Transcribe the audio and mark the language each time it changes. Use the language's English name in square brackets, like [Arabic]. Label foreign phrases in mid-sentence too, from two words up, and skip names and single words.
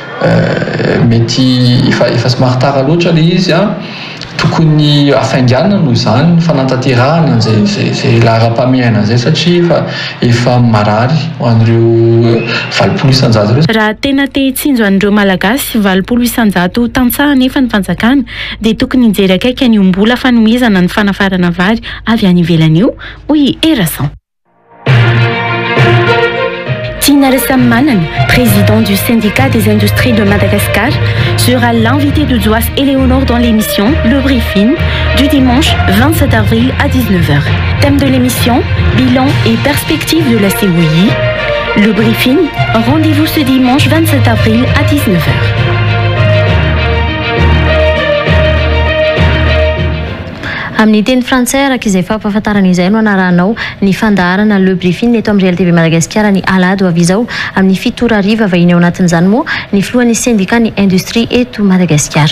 [Malagasy] mety efa somary tara loatra ilay izy tokony afainganana noho izany fanantanterahana zay lahara-pahamehana zay satria efa marary ho an'ireo 20% isanjato ireo. Raha tena te hitsinjo an'ireo malagasy 20% isanjato tantsaha nefa ny fanjakana dia tokony hijery akaiky an'io-mbola fanomezana ny fanafarana vary avy any ivelany io hoy Hery Rason. [French] Tina Resamanan, président du syndicat des industries de Madagascar, sera l'invité de Douas Éléonore dans l'émission Le Briefing du dimanche 27 avril à 19h. Thème de l'émission, bilan et perspectives de la COI. Le briefing, rendez-vous ce dimanche 27 avril à 19h. [Malagasy] Amin'ny teny français araka izay fampahafantarana izay no anaranao ny fandaharana le briefing eto amin'ny RTL Madagasikara ny alady ho avy izao amin'ny 7 ariva vahiny ao anatin'izany moa ny filohan'ny syndicat ny industrie eto Madagasikara.